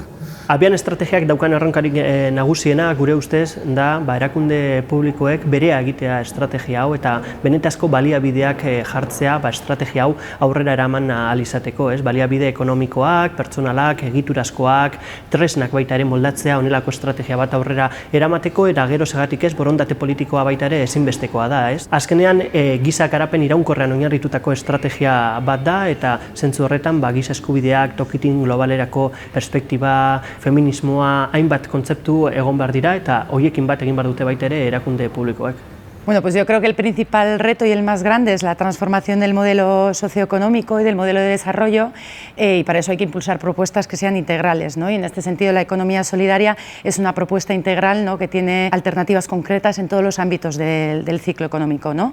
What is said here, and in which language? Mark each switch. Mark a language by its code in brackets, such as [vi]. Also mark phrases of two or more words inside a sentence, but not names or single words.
[eu] Abian estrategiak daukan erronkarik nagusiena gure ustez da erakunde publikoek berea egitea estrategia hau eta benetazko baliabideak jartzea estrategia hau aurrera eraman ahal izateko, baliabide ekonomikoak, pertsonalak, egiturazkoak, tresnak baita ere moldatzea honelako estrategia bat aurrera eramateko eta gero segatik ez borondate politikoa baita ere ezinbestekoa da. Azkenean giza garapen iraunkorrean oinarritutako estrategia bat da eta zentzu horretan giza eskubideak, tokitin globalerako perspektiba, feminismoa, hainbat kontzeptu egon behar dira eta horiekin bat egin behar dute baita ere erakunde publikoek. [es] Bueno, pues yo creo que el principal reto y el más grande es la transformación del modelo socioeconómico y del modelo de desarrollo y para eso hay que impulsar propuestas que sean integrales, ¿no? Y en este sentido la economía solidaria es una propuesta integral, ¿no? Que tiene alternativas concretas en todos los ámbitos del ciclo económico, ¿no?